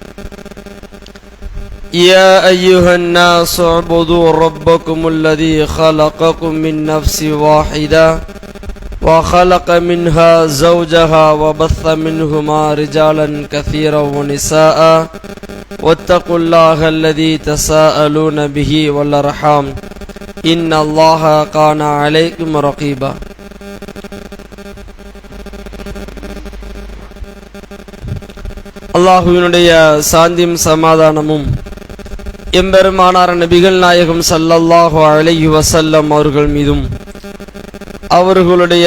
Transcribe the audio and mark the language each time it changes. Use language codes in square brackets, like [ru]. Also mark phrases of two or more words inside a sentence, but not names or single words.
[ar] يا أيها الناس اعبدوا ربكم الذي خلقكم من نفس واحدة وخلق منها زوجها وبث منهما رجالا كثيرا ونساء واتقوا الله الذي تساءلون به والأرحام إن الله كان عليكم رقيبا [ta] அல்லாஹ்வினுடைய சாந்தியும் சமாதானமும் எம்பெருமானார் நபிகள் நாயகம் [ar] صلى الله عليه وسلم [ta] அவர்கள் மீதும் அவர்களுடைய